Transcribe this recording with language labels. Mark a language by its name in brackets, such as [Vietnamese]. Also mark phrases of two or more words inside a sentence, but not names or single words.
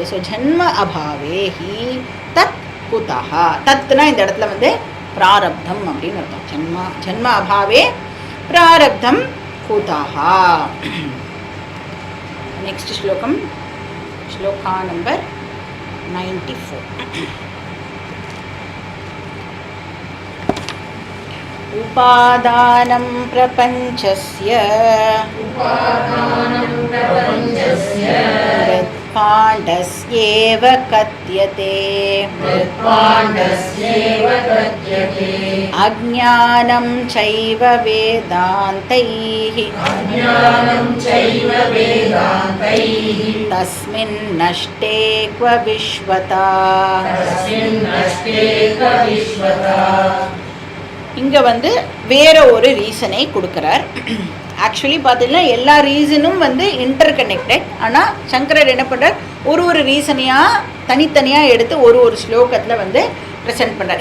[Sanskrit] सो जन्म अभावे हि तत् कुतः. [Tamil] தத்னா இந்த இடத்துல வந்து பிராரப்தம் அப்படின்னு அர்த்தம். [Sanskrit] जन्म अभावे प्रारब्धं कुतः. [Tamil] நெக்ஸ்ட் ஸ்லோகம், ஸ்லோகா நம்பர் 94. [Sanskrit] उपादानं प्रपञ्चस्य मृत्पाण्डस्येव कथ्यते अज्ञानं चैव वेदान्तैः तस्मिन् नष्टे क्व विश्वता. [Tamil] இங்கே வந்து வேற ஒரு ரீசனை கொடுக்குறார். ஆக்சுவலி பார்த்தீங்கன்னா எல்லா ரீசனும் வந்து [English] inter connected. [Tamil] ஆனால் சங்கரர் என்ன பண்ணுறார், ஒரு ரீசனையாக தனித்தனியாக எடுத்து ஒரு ஸ்லோகத்தில் வந்து ப்ரெசென்ட் பண்ணுறார்.